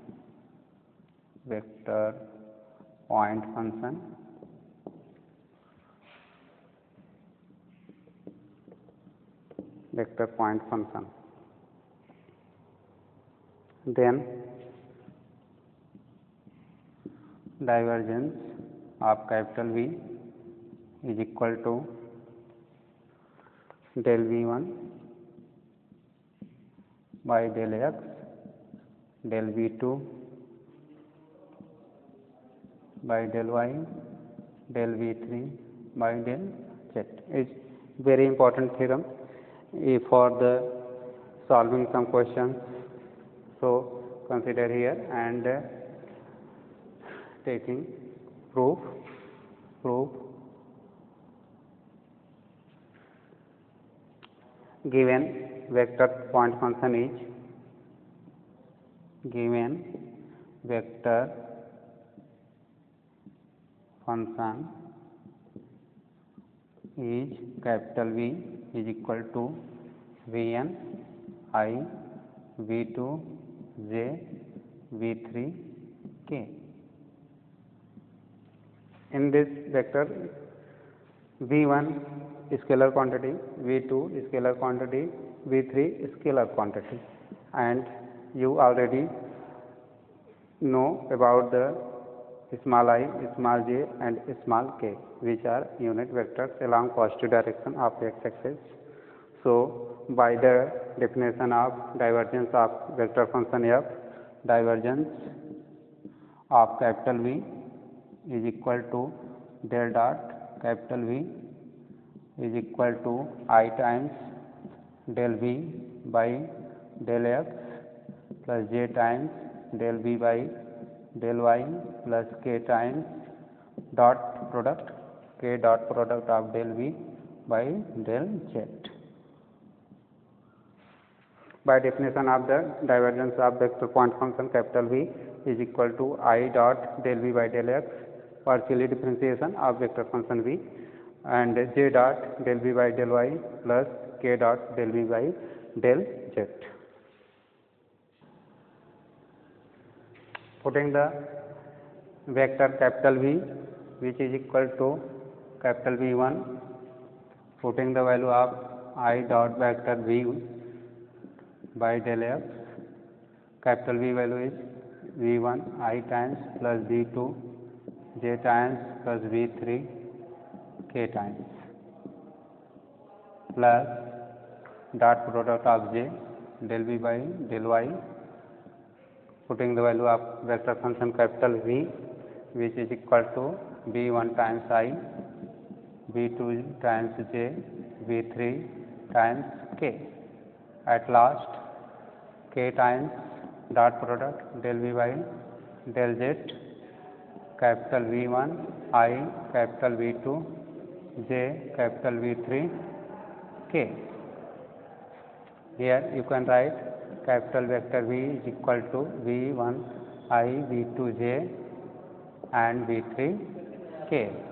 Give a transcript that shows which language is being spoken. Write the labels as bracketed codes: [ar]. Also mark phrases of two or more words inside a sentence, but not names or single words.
[en] then divergence of capital V is equal to del V1 by del x, del V2 by del y, del V3 by del z. Is very important theorem for the solving some questions. So consider here and taking proof. Given vector point function is capital V is equal to Vn I, V2 j, V3 k. In this vector, V1 scalar quantity, V2 scalar quantity, V3 scalar quantity, and you already know about the small I, small j and small k, which are unit vectors along positive direction of x-axis. So by the definition of divergence of vector function f, divergence of capital V is equal to del dot capital V is equal to I times del v by del x plus j times del v by del y plus k times dot product of del v by del z. By definition of the divergence of vector point function capital V is equal to I dot del v by del x, partially differentiation of vector function V, and j dot del v by del y plus k dot del v by del z. Putting the vector capital V, which is equal to capital V1, putting the value of I dot vector V by del x, capital V value is V1 I times plus V2 j times plus V3 k times plus dot product of j del v by del y, putting the value of vector function capital V, which is equal to V1 times I, V2 times j, V3 times k. At last, k times dot product del v by del z, capital V1 I, capital V2 j, capital V3 k. Here you can write capital vector V is equal to V1I, V2j and V3k.